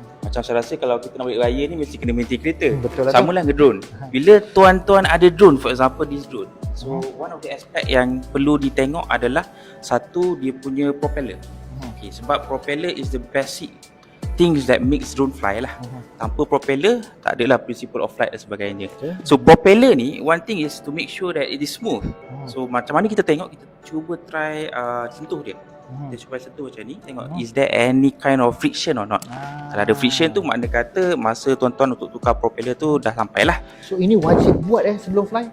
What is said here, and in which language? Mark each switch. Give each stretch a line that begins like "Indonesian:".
Malay: Macam saya rasa kalau kita nak balik raya ni mesti kena maintain kereta. Betul lah. Sama lah dengan drone. Bila tuan-tuan ada drone,
English: for example this drone,
Malay: so
English: one of the aspect
Malay: yang perlu ditengok adalah satu, dia punya propeller.
English: Okay, sebab propeller is the basic things that makes drone fly lah.
Malay: Tanpa propeller tak adalah principle of flight dan sebagainya.
English: So
Malay: propeller ni,
English: one thing is to make sure that it is smooth.
Malay: So macam mana kita tengok, kita cuba try sentuh dia. Kita cuba sentuh macam ni, tengok
English: is there any kind of friction or not.
Malay: Kalau ada friction tu makna kata masa tuan-tuan untuk tukar propeller tu dah sampai lah. So ini wajib buat sebelum fly?